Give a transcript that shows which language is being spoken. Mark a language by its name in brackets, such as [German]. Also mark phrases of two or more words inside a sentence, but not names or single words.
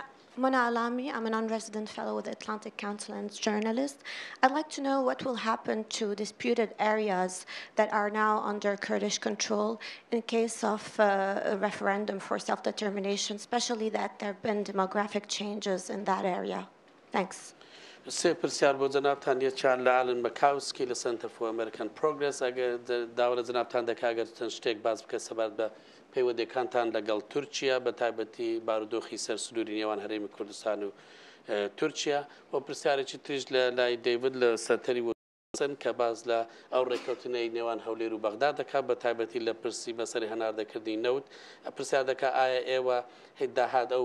[English] Mona Alami, I'm a non-resident fellow with the Atlantic Council and journalist. I'd like to know what will happen to disputed areas that are now under Kurdish control in case of a referendum for self-determination, especially that there have been demographic changes in that area. Thanks. [Central Kurdish] سه پرسیار بۆ جەنابتان یەکیان لە ئالن مەکاوسکی لە Center for American Progress ئەگەر داوا لە جەنابتان دەکا ئەگەر چەند شتێک باس بکە سەبارەت بە پەیوەندیەکانتان لەگەڵ تورکیا بە تایبەتی بارودۆخی سەرسنووری نێوان هەرێمی کوردستان و تورکیا و پرسیارێکی تریش لە لای دەیڤد لە سەرتەری کە باز لە ئەو ڕێکەوتنەی نێوان هەولێر و بەغداد دەکات بە تایبەتی لە پرسی بەسەری هەناردەکردنی نەوت پرسیار دەکات ئایا ئێوە داهات ئەو